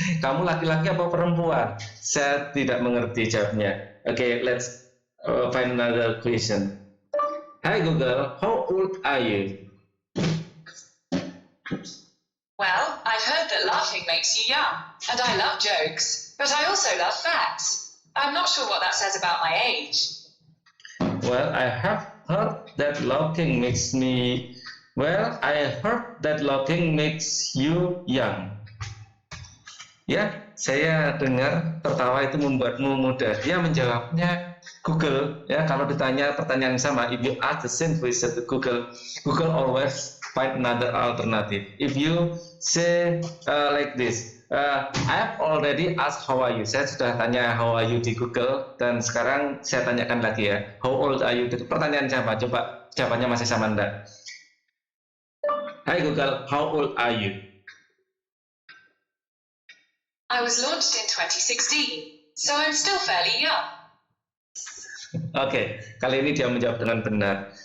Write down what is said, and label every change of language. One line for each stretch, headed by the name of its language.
Indonesian: Kamu laki-laki apa perempuan? Saya tidak mengerti jawabnya.
English: Okay, let's find another question. Hi Google, how old are you? Well, I've heard that laughing makes you young, and I love jokes, but I also love facts. I'm not sure what that says about my age. Well, I have heard that laughing makes me... Well, I heard that laughing makes you young.
Indonesian: Ya, saya dengar tertawa itu membuatmu muda. Dia menjawabnya Google. Ya, kalau ditanya pertanyaan yang sama,
English: if you ask the same question to Google, Google always find another alternative. If you say like this, I have already asked how are you.
Indonesian: Saya sudah tanya
English: how are you
Indonesian: di Google, dan sekarang saya tanyakan lagi ya,
English: how old are you?
Indonesian: Pertanyaan sama, coba jawabannya masih sama enggak?
English: Hi Google, how old are you? I was launched in 2016, so I'm still fairly young.
Indonesian: Oke, kali ini dia menjawab dengan benar.